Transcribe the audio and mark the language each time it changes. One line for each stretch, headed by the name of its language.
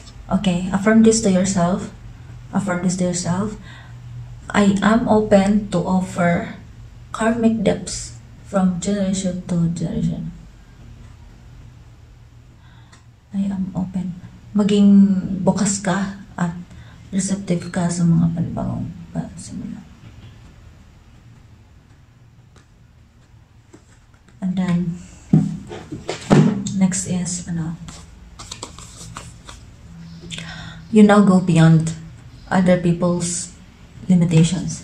English: Okay, affirm this to yourself. Affirm this to yourself. I am open to offer karmic debts from generation to generation. I am open.
Filipino: Maging bukas ka at receptive ka sa mga panibagong simula.
English: And then, next is, you now go beyond other people's limitations.